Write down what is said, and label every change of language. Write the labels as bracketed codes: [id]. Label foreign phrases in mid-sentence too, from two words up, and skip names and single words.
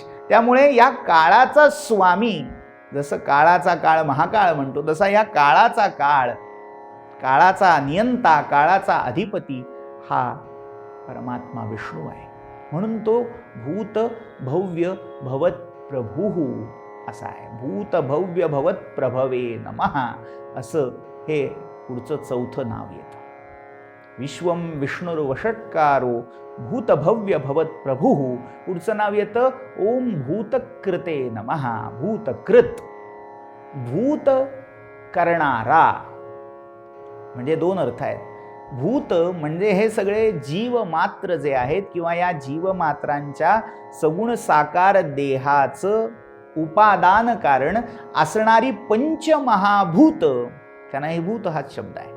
[mr] त्यामुळे या काळाचा स्वामी, जसं काळाचा काळ महाकाळ म्हणतो तसा या काळाचा काळ, काळाचा नियंता, काळाचा अधिपती हा परमात्मा विष्णू आहे. म्हणून तो [sa] भूत भव्य भवत प्रभू [mr] असा आहे. [sa] भूत भव्य भवत प्रभवे नमः [mr] असं हे पुढचं चौथं नाव येतं. [sa] विश्वम विष्णुर्वषट्कारो भूत भव्य भवत प्रभू. [mr] पुढचं नाव येतं [sa] ओम भूतकृते नमः. [mr] भूतकृत, भूत करणारा म्हणजे दोन अर्थ आहेत. भूत म्हणजे हे सगळे जीवमात्र जे आहेत किंवा या जीवमात्रांच्या सगुण साकार देहाचं उपादान कारण असणारी पंचमहाभूत, त्यांना हे भूत हाच शब्द आहे.